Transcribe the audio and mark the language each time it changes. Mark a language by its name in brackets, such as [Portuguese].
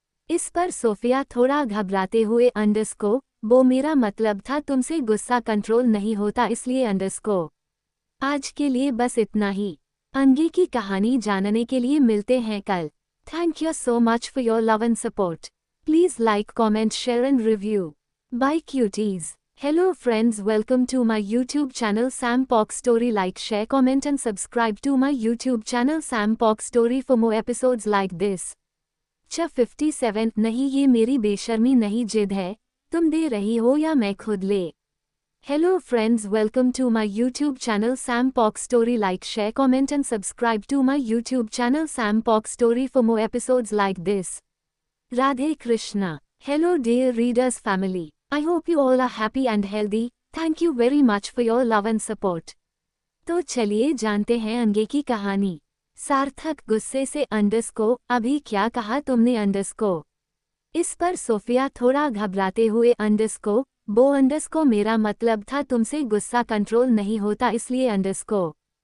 [Hindi] इस पर सोफिया थोड़ा घबराते हुए अंडरस्को, वो मेरा मतलब था तुमसे गुस्सा कंट्रोल नहीं होता इसलिए अंडरस्को। आज के लिए बस इतना ही। आगे की कहानी जानने के लिए मिलते हैं कल। [English] Thank you so much for your love and support. Please like, comment, share and review. Bye cuties. Hello friends, welcome to my YouTube channel Sam Pock Story. Like, share, comment and subscribe to my YouTube channel Sam Pock Story for more episodes like this. [Hindi] 57 नहीं, ये मेरी बेशर्मी नहीं, जिद है, तुम दे रही हो या मैं खुद ले। [English] Hello friends, welcome to my YouTube channel Sam Pock Story. Like, share, comment and subscribe to my YouTube channel Sam Pock Story for more episodes like this. Radhe Krishna. Hello dear readers family. I hope you all are happy and healthy. Thank you very much for your love and support. [Hindi] तो चलिए जानते हैं आगे की कहानी। सार्थक गुस्से से अंडरस्को, अभी क्या कहा तुमने अंडरस्को। इस पर सोफिया थोड़ा घबराते हुए अंडरस्को, वो अंडरस्को मेरा मतलब था तुमसे गुस्सा कंट्रोल नहीं होता इसलिए अंडरस्को।